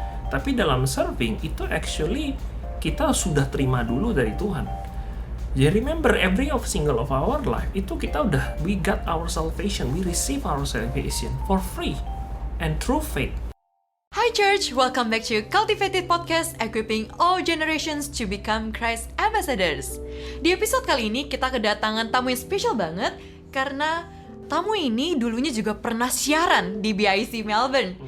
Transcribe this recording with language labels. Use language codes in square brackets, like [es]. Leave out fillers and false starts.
[id] Tapi dalam serving itu actually kita sudah terima dulu dari Tuhan. [en] Jadi remember every single of our life [id] itu kita udah [en] we got our salvation, we receive our salvation for free and through faith. Hi church, welcome back to Cultivated Podcast, equipping all generations to become Christ ambassadors. [id] Di episode kali ini kita kedatangan tamu yang spesial banget karena tamu ini dulunya juga pernah siaran di BIC Melbourne.